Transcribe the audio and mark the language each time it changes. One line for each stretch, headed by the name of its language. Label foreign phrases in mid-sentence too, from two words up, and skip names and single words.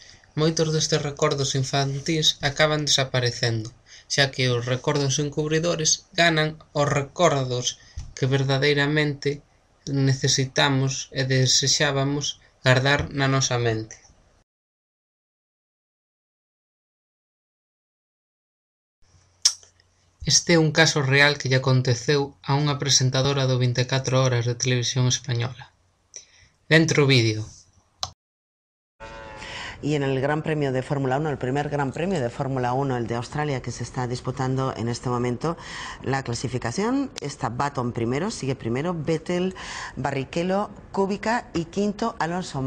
Galician: Moitos destes recordos infantís acaban desaparecendo, xa que os recordos encubridores ganan os recordos que verdadeiramente necesitamos e desexábamos gardar na nosa mente. Este é un caso real que lle aconteceu a unha presentadora do 24 horas de Televisión Española. Dentro o vídeo.
Spanish: Y en el Gran Premio de Fórmula 1, el primer Gran Premio de Fórmula 1, el de Australia, que se está disputando en este momento la clasificación, está Button primero, sigue primero, Vettel, Barrichello, Kubica y quinto Alonso.